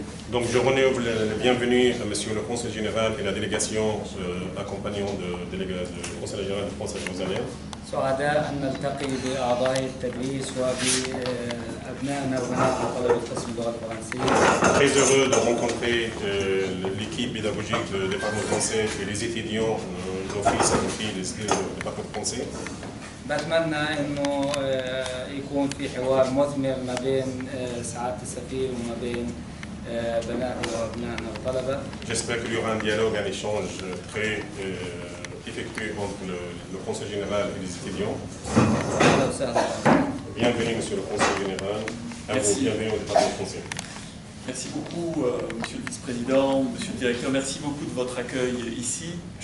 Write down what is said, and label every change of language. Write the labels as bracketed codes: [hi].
[fr] Donc, je renouvelle le bienvenue à Monsieur le Conseil général et la délégation accompagnant du Conseil général de France à Jérusalem. [ar] سعداء أن نلتقي بأعضاء التدريس وبأبنائنا وبنات طلبة قسم اللغة الفرنسية. [fr] Très heureux de rencontrer l'équipe pédagogique du département français et les étudiants, nos fils et nos filles du département français. [ar] بتمنى إنه يكون في حوار مثمر ما بين سعادة السفير وما بين بناتنا وأبنائنا الطلبة. [fr] J'espère qu'il y aura un dialogue, un échange très effectué entre le Conseil général et les étudiants. Bienvenue, Monsieur le Conseil général. Bienvenue au département français. Merci beaucoup, Monsieur le Vice-président, Monsieur le Directeur. Merci beaucoup de votre accueil ici.